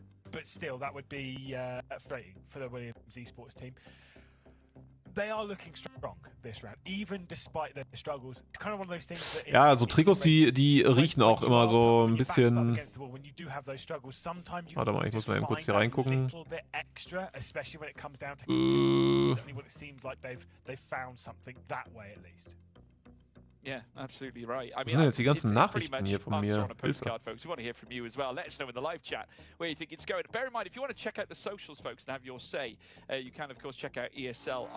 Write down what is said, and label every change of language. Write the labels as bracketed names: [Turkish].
[English] But still, that would be frustrating for the Williams esports team. They are looking strong this round, even despite their struggles. It's kind of one of those things that [German] ja, so Trikots, die riechen auch immer so ein bisschen. Warte mal, ich muss mal eben kurz hier reingucken. [English] Yeah, absolutely right. I mean, [German] sind jetzt die ganzen Nachrichten hier von mir? [English] Folks. We want to hear from you as well. Let us know in the live chat where you think it's going. Bear in mind, if you want to check out the socials, folks, and have your say, you can of course check out ESL.